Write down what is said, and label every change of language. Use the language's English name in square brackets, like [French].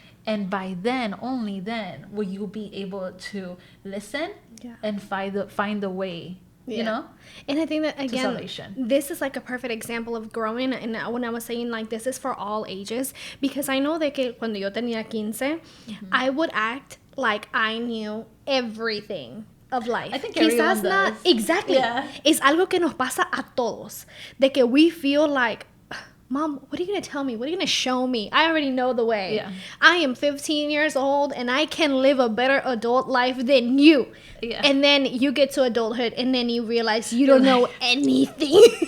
[English] And by then, only then, will you be able to listen and find the way, And I think that, again, this is a perfect example of growing. And when I was saying, this is for all ages, because I know that [Spanish] cuando yo tenía 15, [English] I would act like I knew everything of life. I think everyone does. Exactly. Yeah. [Spanish] Es algo que nos pasa a todos. De que [English] we feel like, Mom, what are you going to tell me? What are you going to show me? I already know the way. Yeah. I am 15 years old and I can live a better adult life than you. Yeah. And then you get to adulthood and then you realize you don't know anything.